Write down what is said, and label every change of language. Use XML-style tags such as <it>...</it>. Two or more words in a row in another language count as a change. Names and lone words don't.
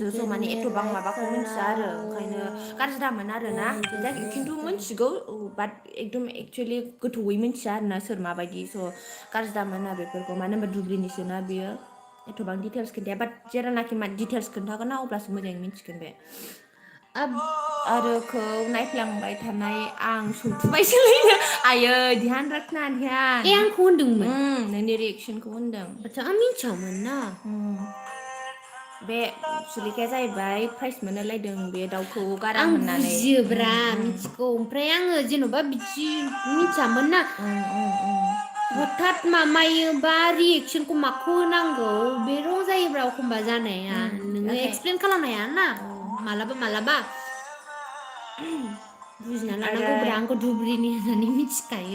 <brx>स' माने एथ'बां माबाखौ मिथिया आरो ओंखायनो गाज्रि दामोन आरो ना खिन्थु मिथिगौ बाट एकदम एक्सुवेलि गोथौयै मिथिया आरो ना सोर माबायदि स' गाज्रि दामोन ना बेफोरखौ मानो होनबा धुब्रिनिसोना बियो एथ'बां डिटेल्स खोन्थाया बाट जेरानाखि डिटेल्स खोन्थागोन ना अब्लासो मोजाङै मिथिगोन बे आरोखौ नायफ्लांबाय थानाय आं सौथुबायसोलै आयै</brx> <hi>ध्यान रखना</hi> <brx>ध्यान आंखौ होनदोंमोन नोंनि रिएक्सनखौ होनदों आच्छा आं मिथियामोन ना बे सुलेखाया जाहैबाय प्राइज मोनलायदों बे दाउखौ गारां आं होननानै बुजियोब्रा मिथिगौ ओमफ्राय आङो जेन'बा बिदि मिथियामोन ना हठात मामायोबा रिएक्सनखौ माखौ होनांगौ बे रं जायोब्रा एखमबा जानाया नोङो एक्सप्लेन खालामनो हाया ना मालाबा मालाबा बुजिना लानांगौब्रा आंखौ धुब्रिनि होननानै मिथिखायो</brx>